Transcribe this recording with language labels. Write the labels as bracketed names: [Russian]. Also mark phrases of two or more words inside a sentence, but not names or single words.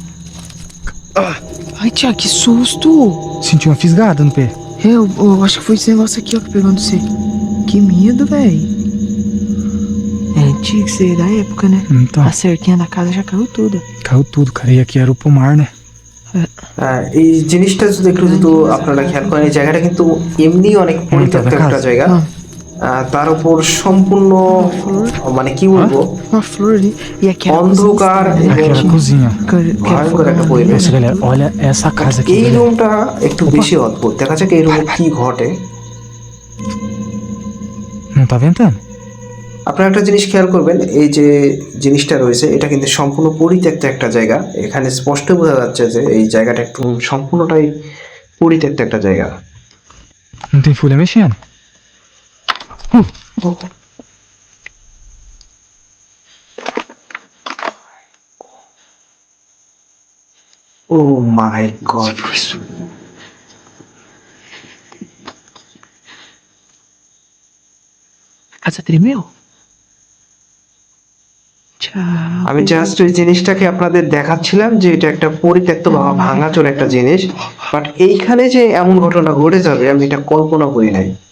[Portuguese] Ai, Tiago, que susto! Senti uma fisgada no pé. Eu acho que foi esse negócio aqui, ó, que pegou no você. Que medo, véi. É antigo, isso aí da época, né? Então, A cerquinha da casa já caiu tudo. caiu tudo, cara. E aqui era o pomar, né? [Bangla] এই জিনিসটা যদি একটু আপনারা খেয়াল করেন, এই জায়গাটা কিন্তু এমনি অনেক পরিত্যক্ত একটা জায়গা। তার উপর সম্পূর্ণ মানে কি বলবো, [Portuguese] Uma flor ali. E aqui era a [Bangla] অন্ধকার [Portuguese] cozinha, [Bangla] এবং [Portuguese] Aqui era a cozinha. [Bangla] ভয়ঙ্কর একটা পরিবেশ। [Portuguese] Nossa, galera, olha essa casa aqui. [Bangla] এই [Portuguese] galera. [Bangla] রুমটা একটু বেশি অদ্ভুত। দেখা যাক এই রুমে কি ঘটে। [Portuguese] Não tá ventando? [Bangla] আপনারা একটা জিনিস খেয়াল করবেন, এই যে জিনিসটা রয়েছে এটা কিন্তু সম্পূর্ণ পরিত্যক্ত একটা জায়গা। এখানে স্পষ্ট বোঝা যাচ্ছে যে এই জায়গাটা একটু সম্পূর্ণটাই পরিত্যক্ত একটা জায়গা। [Portuguese] Não tem folha mexendo. [English] oh my god, [Portuguese] A casa tremeu? Tchau. [Bangla] আমি জাস্ট ওই জিনিসটাকে আপনাদের দেখাচ্ছিলাম যে এটা একটা পরিত্যক্ত বা ভাঙাচোরা একটা জিনিস, বাট এইখানে যে এমন ঘটনা ঘটে যাবে আমি এটা কল্পনা করি নাই।